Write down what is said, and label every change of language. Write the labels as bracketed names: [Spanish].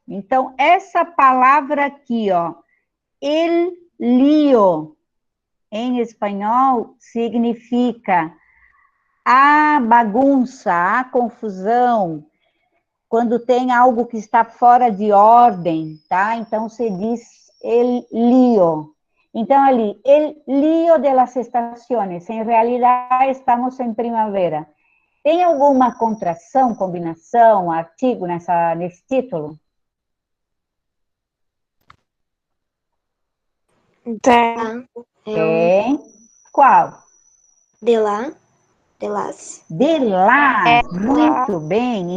[Portuguese] Então, essa palavra aqui, ó, el lío, em espanhol, significa a bagunça, a confusão, quando tem algo que está fora de ordem, tá? Então, se diz el lío. Então, ali, [Spanish] el lío de las estaciones, en realidad estamos en primavera. [Portuguese] Tem alguma contração, combinação, artigo nesse título? Tá. Tem. Qual? De lá, de las. De las, muito bem.